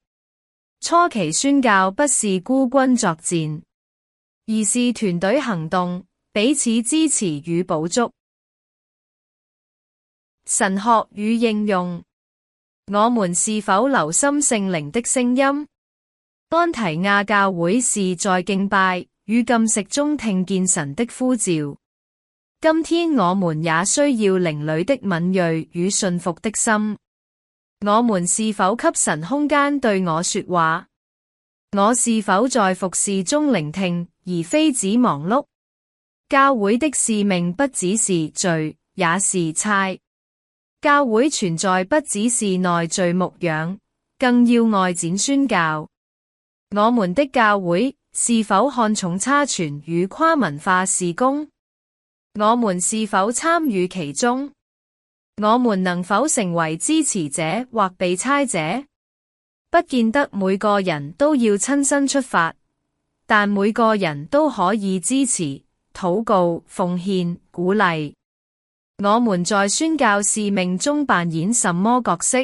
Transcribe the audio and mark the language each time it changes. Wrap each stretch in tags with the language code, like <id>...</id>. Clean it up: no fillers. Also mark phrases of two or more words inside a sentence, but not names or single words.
<zh>初期宣教不是孤軍作戰，而是團隊行動，彼此支持與補足。神學與應用，我們是否留心聖靈的聲音？安提亞教會是在敬拜與禁食中聽見神的呼召。今天我們也需要靈裡的敏銳與信服的心。我們是否給神空間對我說話？我是否在服事中聆聽，而非只忙碌？教會的使命不只是聚，也是差。教會存在不只是內聚牧養，更要外展宣教。我們的教會是否看重差傳與跨文化事工？我們是否參與其中？我們能否成為支持者或被差者？不見得每個人都要親身出發，但每個人都可以支持、禱告、奉獻、鼓勵。我們在宣教使命中扮演什麼角色？</zh>